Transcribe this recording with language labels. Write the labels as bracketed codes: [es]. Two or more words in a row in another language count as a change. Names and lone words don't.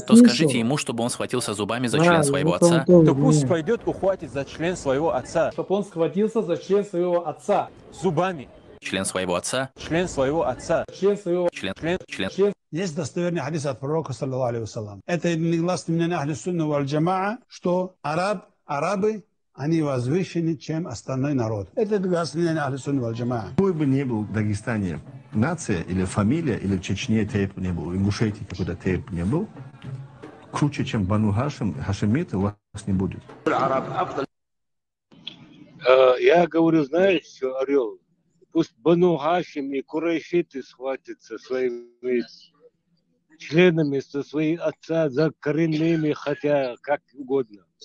[ru] то скажите ему, чтобы он схватился зубами за член своего отца. то пусть пойдет ухватит за член своего отца. чтобы он схватился за член своего отца. Зубами. Член своего отца. Член своего отца. Член своего член. Есть достоверный хадис от пророка, [ar] صلى الله عليه وسلم. [ru] Это негласно мнение [ar] أهل السنة والجماعة, [ru] что арабы, они возвышены, чем остальной народ. Это негласно мнение [ar] أهل السنة والجماعة. [ru] Какой бы ни был в Дагестане нация или фамилия, или в Чечне тейп не был, в Ингушетии какой-то тейп не был, круче, чем Бану Хашим, хашимиты у вас не будет. Я говорю, знаешь, что, Орел, пусть Бану Хашим и Курайшиты схватятся своими членами, со своих отца за коренными, хотя как угодно.